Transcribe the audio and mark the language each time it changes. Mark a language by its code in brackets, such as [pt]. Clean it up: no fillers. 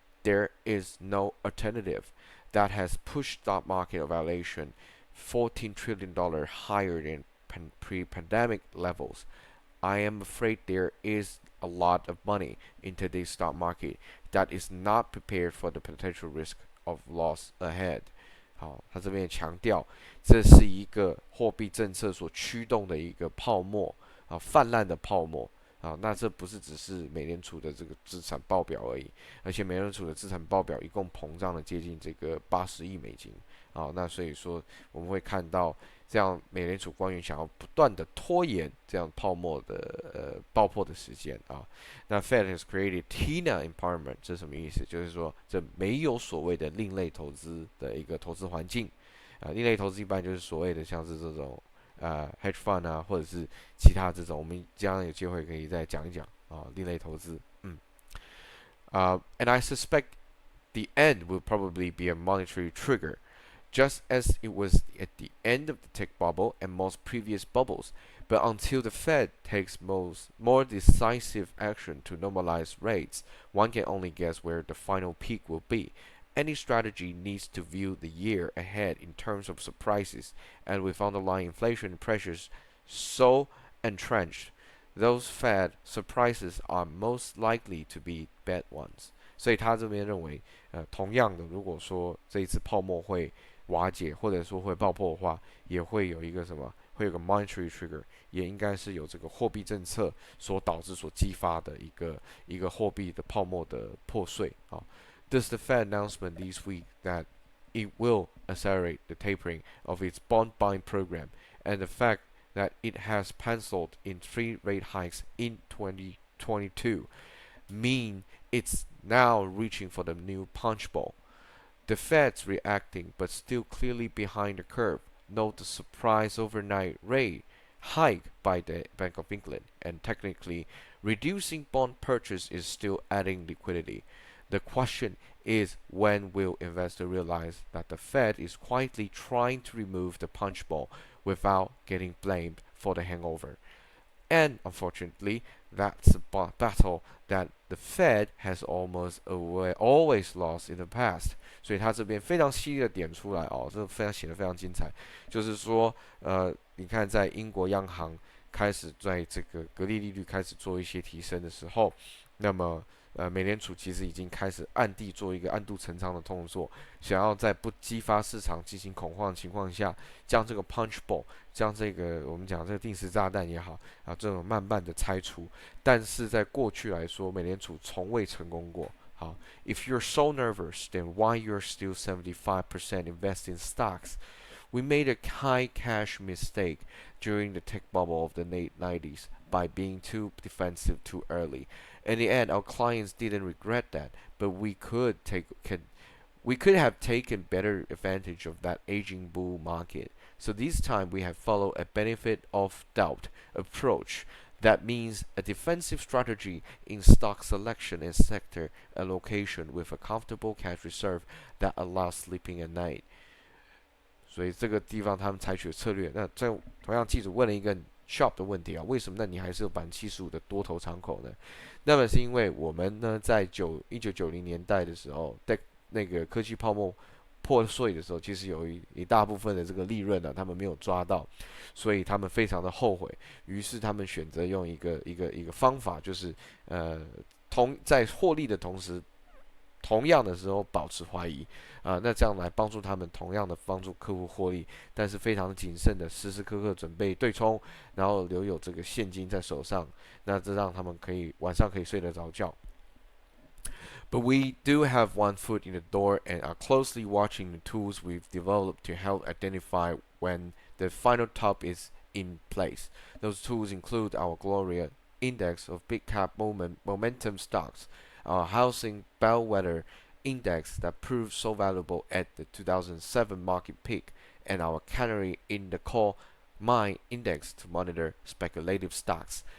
[en] There is no alternative that has pushed stock market valuation $14 trillion higher than pre-pandemic levels. I am afraid there is a lot of money in today's stock market that is not prepared for the potential risk of loss ahead. [zh] 好，他这边强调，这是一个货币政策所驱动的一个泡沫啊，泛滥的泡沫啊。那这不是只是美联储的这个资产报表而已，而且美联储的资产报表一共膨胀了接近这个$80亿啊。那所以说我们会看到，这样美联储官员想要不断的拖延这样泡沫的爆破的时间啊。 [en] 那 Fed has created TINA environment， [zh] 这是什么意思？就是说这没有所谓的另类投资的一个投资环境啊。另类投资一般就是所谓的像是这种hedge fund 啊，或者是其他这种，我们将有机会可以再讲一讲啊。另类投资， [en] and I suspect the end will probably be a monetary trigger, just as it was at the end of the tech bubble and most previous bubbles. But until the Fed takes more decisive action to normalize rates, one can only guess where the final peak will be. Any strategy needs to view the year ahead in terms of surprises, and with underlying inflation pressures so entrenched, those Fed surprises are most likely to be bad ones. [zh] 所以他这边认为，同样的，如果说这一次泡沫会瓦解，或者说会爆破的话，也会有一个什么？会有个 monetary trigger， 也应该是有这个货币政策所导致、所激发的一个货币的泡沫的破碎啊。 [en] Thus, the Fed announcement this week that it will accelerate the tapering of its bond buying program, and the fact that it has penciled in 3 rate hikes in 2022, mean it's now reaching for the new punch bowl. The Fed's reacting, but still clearly behind the curve. Note the surprise overnight rate hike by the Bank of England, and technically, reducing bond purchase is still adding liquidity. The question is, when will investors realize that the Fed is quietly trying to remove the punch bowl without getting blamed for the hangover? And unfortunately, that's a battle that the Fed has almost always lost in the past. [zh] 所以他这边非常犀利的点出来哦，这非常写得非常精彩。就是说，你看在英国央行开始在这个格力利率开始做一些提升的时候，那么美联储其实已经开始暗地做一个暗度陈仓的动作，想要在不激发市场进行恐慌的情况下，将这个 punch bowl， 将这个我们讲这个定时炸弹也好啊，这种慢慢的拆除。但是在过去来说，美联储从未成功过。 [en] 好 ，If you're so nervous, then why you're still 75% invest in stocks? We made a high cash mistake during the tech bubble of the late 90s by being too defensive too early. In the end, our clients didn't regret that, but we could have taken better advantage of that aging bull market. So this time we have followed a benefit of doubt approach. That means a defensive strategy in stock selection and sector allocation with a comfortable cash reserve that allows sleeping at night. [zh] 所以这个地方他们采取的策略，那这同样记者问了一个 [en] sharp [zh] 的问题啊，为什么那你还是有75%的多头敞口呢？那么是因为我们呢在1990年代的时候，在那个科技泡沫破碎的时候，其实有一大部分的这个利润呢，他们没有抓到，所以他们非常的后悔，于是他们选择用一个方法，就是在获利的同时，同样的时候保持怀疑那这样来帮助他们同样的帮助客户获利，但是非常谨慎的时时刻刻准备对冲，然后留有这个现金在手上，那这让他们可以晚上可以睡得着觉。 [en] But we do have one foot in the door and are closely watching the tools we've developed to help identify when the final top is in place. Those tools include our Gloria index of big cap momentum stocks, our housing bellwether index that proved so valuable at the 2007 market peak, and our canary in the coal mine index to monitor speculative stocks.